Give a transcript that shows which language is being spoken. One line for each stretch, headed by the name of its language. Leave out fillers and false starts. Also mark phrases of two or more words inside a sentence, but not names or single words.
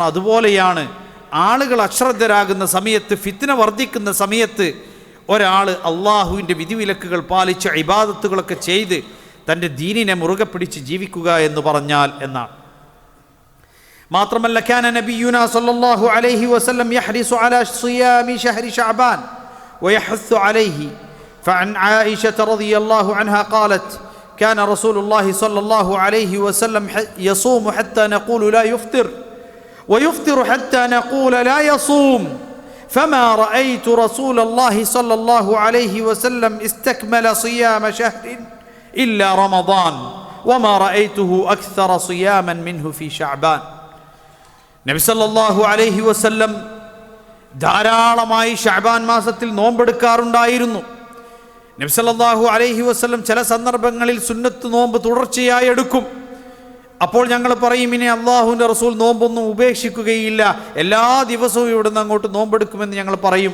Malayalam: അതുപോലെയാണ് ആളുകൾ അശ്രദ്ധരാകുന്ന സമയത്ത്, ഫിത്ന വർദ്ധിക്കുന്ന സമയത്ത് ഒരാൾ അള്ളാഹുവിൻ്റെ വിധിവിലക്കുകൾ പാലിച്ച് ഇബാദത്തുകളൊക്കെ ചെയ്ത് തൻ്റെ ദീനിനെ മുറുകെ പിടിച്ച് ജീവിക്കുക എന്ന് പറഞ്ഞാൽ എന്നാണ്.
Arabic: മാത്രമല്ല, كان نبينا صلى الله عليه وسلم يحرص على صيام شهر شعبان ويحث عليه. فعن عائشة رضي الله عنها قالت كان رسول الله صلى الله عليه وسلم يصوم حتى نقول لا يفطر ويفطر حتى نقول لا يصوم فما رأيت رسول الله صلى الله عليه وسلم استكمل صيام شهر إلا رمضان وما رأيته أكثر صياما منه في شعبان.
Malayalam: നബി
Arabic: صلى الله عليه وسلم
Malayalam: ധാരാളമായി ശഅബാൻ മാസത്തിൽ നോമ്പെടുക്കാറുണ്ടായിരുന്നു. നബി
Arabic: صلى الله عليه وسلم
Malayalam: ചില സന്ദർഭങ്ങളിൽ സുന്നത്ത് നോമ്പ് തുടർച്ചയായി എടുക്കും. അപ്പോൾ ഞങ്ങൾ പറയും, ഇനി അള്ളാഹുവിൻ്റെ റസൂൽ നോമ്പൊന്നും ഉപേക്ഷിക്കുകയില്ല, എല്ലാ ദിവസവും ഇവിടുന്ന് അങ്ങോട്ട് നോമ്പെടുക്കുമെന്ന് ഞങ്ങൾ പറയും.